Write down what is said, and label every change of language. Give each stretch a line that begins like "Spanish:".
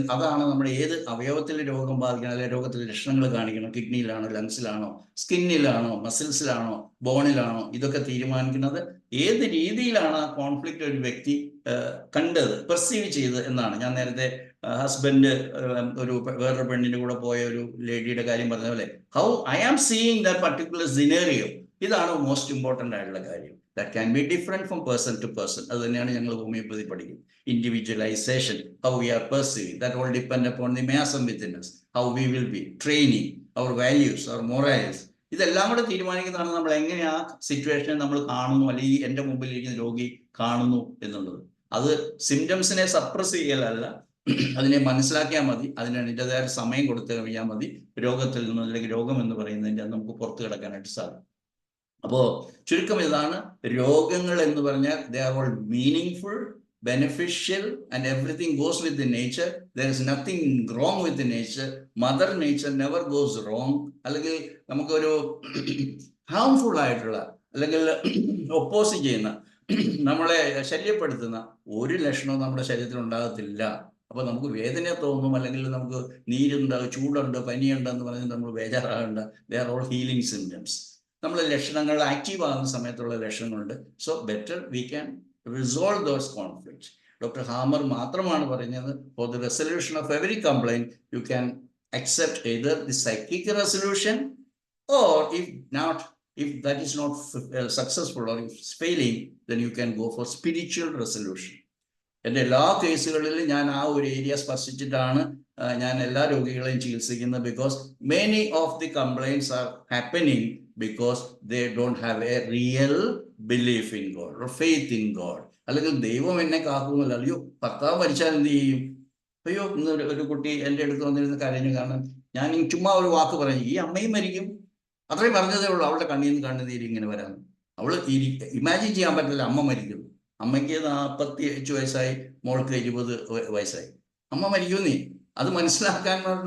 Malayalam: അതാണ് നമ്മൾ ഏത് അവയവത്തിൽ രോഗം ബാധിക്കണം, അല്ലെങ്കിൽ രോഗത്തിലെ ലക്ഷണങ്ങൾ കാണിക്കണം, കിഡ്നിയിലാണോ, ലങ്സിലാണോ, സ്കിന്നിലാണോ, മസിൽസിലാണോ, ബോണിലാണോ, ഇതൊക്കെ തീരുമാനിക്കുന്നത് ഏത് രീതിയിലാണ് ആ കോൺഫ്ലിക്റ്റ് ഒരു വ്യക്തി കണ്ടത്, പെർസീവ് ചെയ്തത് എന്നാണ്. ഞാൻ നേരത്തെ ഹസ്ബൻഡ് വേറൊരു പെണ്ണിന്റെ കൂടെ പോയ ഒരു ലേഡിയുടെ കാര്യം പറഞ്ഞ പോലെ,
English: how I am seeing that particular scenario,
Malayalam: ഇതാണ് മോസ്റ്റ് ഇമ്പോർട്ടൻ്റ് ആയിട്ടുള്ള കാര്യം.
English: That can be different from person to person.
Malayalam: അത് തന്നെയാണ് ഞങ്ങൾ ഹോമിയോപ്പതി പഠിക്കുന്നത്.
English: Individualization, how we are perceiving, that all depend upon the miasm within us, how we will be, training, our values, our morals.
Malayalam: ഇതെല്ലാം കൂടെ തീരുമാനിക്കുന്നതാണ് നമ്മൾ എങ്ങനെ ആ സിറ്റുവേഷനെ നമ്മൾ കാണുന്നു, അല്ലെങ്കിൽ എൻ്റെ മുമ്പിൽ ഇരിക്കുന്ന രോഗി കാണുന്നു എന്നുള്ളത്. അത് സിംറ്റംസിനെ സപ്രസ് ചെയ്യലല്ല, അതിനെ മനസ്സിലാക്കിയാൽ മതി, അതിന് അതിൻ്റെതായ സമയം കൊടുത്തു കഴിഞ്ഞാൽ മതി, രോഗത്തിൽ നിന്ന് അല്ലെങ്കിൽ രോഗം എന്ന് പറയുന്നതിൻ്റെ നമുക്ക് പുറത്തു കിടക്കാനായിട്ട് സാധിക്കും. അപ്പോൾ ചുരുക്കം ഇതാണ്, രോഗങ്ങൾ എന്ന് പറഞ്ഞാൽ
English: They are all meaningful, beneficial, and everything goes with the nature. There is nothing wrong with the nature. Mother nature never goes wrong.
Malayalam: അല്ലെങ്കിൽ നമുക്കൊരു ഹാംഫുൾ ആയിട്ടുള്ള അല്ലെങ്കിൽ ഒപ്പോസിറ്റ് ചെയ്യുന്ന, നമ്മളെ ശല്യപ്പെടുത്തുന്ന ഒരു ലക്ഷണവും നമ്മുടെ ശരീരത്തിൽ ഉണ്ടാകത്തില്ല. അപ്പോൾ നമുക്ക് വേദന തോന്നും, അല്ലെങ്കിൽ നമുക്ക് നീരുണ്ട്, ചൂടുണ്ട്, പനിയുണ്ടെന്ന് പറഞ്ഞ് നമ്മൾ ബേജാറാകേണ്ട.
English: They are all healing symptoms.
Malayalam: നമ്മളെ ലക്ഷണങ്ങൾ ആക്റ്റീവ് ആകുന്ന സമയത്തുള്ള ലക്ഷണങ്ങളുണ്ട്.
English: So better we can resolve those conflicts. Doctor Hamer
Malayalam: മാത്രമാണ് പറയുന്നത്,
English: For the resolution of every complaint you can accept either the psychic resolution, or if that is not successful or if it's failing, then you can go for spiritual resolution.
Malayalam: എൻ്റെ എല്ലാ കേസുകളിലും ഞാൻ ആ ഒരു area സ്പർശിച്ചിട്ടാണ് ഞാൻ എല്ലാ രോഗികളെയും ചികിത്സിക്കുന്നത്.
English: Because many of the complaints are happening because they don't have a real belief in God or faith in God.
Malayalam: അല്ലെങ്കിൽ ദൈവം എന്നെ കാക്കുന്നില്ല, അയ്യോ ഭർത്താവ് മരിച്ചാൽ എന്ത് ചെയ്യും, അയ്യോ ഇന്ന് ഒരു കുട്ടി എൻ്റെ അടുത്ത് വന്നിരുന്ന കരഞ്ഞു, കാരണം ഞാൻ ചുമ്മാ ഒരു വാക്ക് പറഞ്ഞു, ഈ അമ്മയും മരിക്കും, അത്രയും പറഞ്ഞതേ ഉള്ളൂ, അവളുടെ കണ്ണിൽ നിന്ന് കണ്ണുനീര് ഇങ്ങനെ വരാൻ. അവൾ ഇമാജിൻ ചെയ്യാൻ പറ്റില്ല അമ്മ മരിക്കുന്നു. അമ്മയ്ക്ക് 45 വയസ്സായി, മോൾക്ക് 20 വയസ്സായി, അമ്മ മരിക്കുന്നേ, അത് മനസ്സിലാക്കാൻ.